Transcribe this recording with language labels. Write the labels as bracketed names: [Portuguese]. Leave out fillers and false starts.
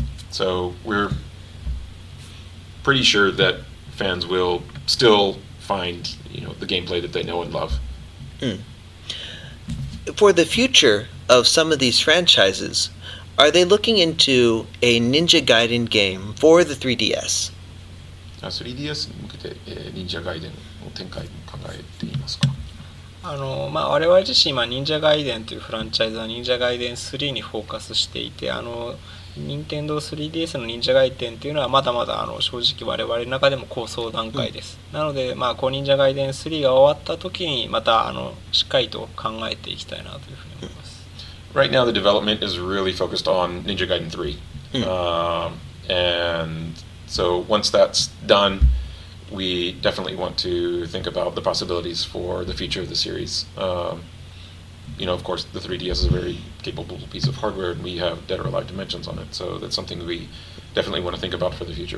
[English] So we're pretty sure that fans will still find the gameplay that they know and love. For the future of some of these franchises, are they looking into a Ninja Gaiden game for the 3DS? [Japanese] 3DS に向けて、忍者ガイデンの展開も考えていますか？我々自身今忍者ガイデンというフランチャイズは忍者ガイデン3にフォーカスしていて、任天堂 3DS の忍者ガイデンっていうのはまだまだ正直我々の中でも構想段階です。なので忍者ガイデン3が終わった時にまたしっかりと考えていきたいなというふうに思います。 [English] Right now the development is really focused on Ninja Gaiden 3. And so once that's done, we definitely want to think about the possibilities for the future of the series. Of course, the 3DS is a very capable piece of hardware, and we have Dead or Alive Dimensions on it, so that's something we definitely want to think about for the future.